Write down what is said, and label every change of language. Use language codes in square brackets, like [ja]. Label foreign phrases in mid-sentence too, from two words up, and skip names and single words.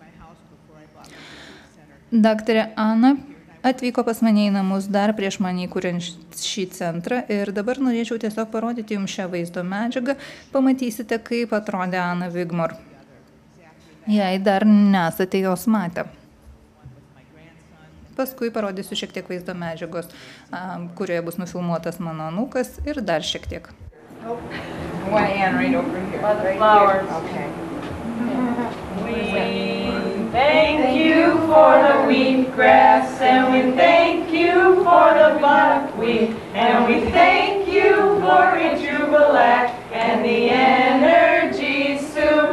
[lt] Daktarė Ana atvyko pas mane į namus dar prieš mane įkuriant šį centrą ir dabar norėčiau tiesiog parodyti jums šią vaizdo medžiagą, pamatysite, kaip atrodė Ana Wigmore. Jei dar nesate jos matę. Paskui parodysiu šiek tiek vaizdo medžiagos, kurioje bus nufilmuotas mano anūkas ir dar šiek tiek. [en] One hand right over here. By the flowers. Okay. We thank you for the wheatgrass, and we thank you for the buckwheat, and we thank you for Ejubalac and the energy soup.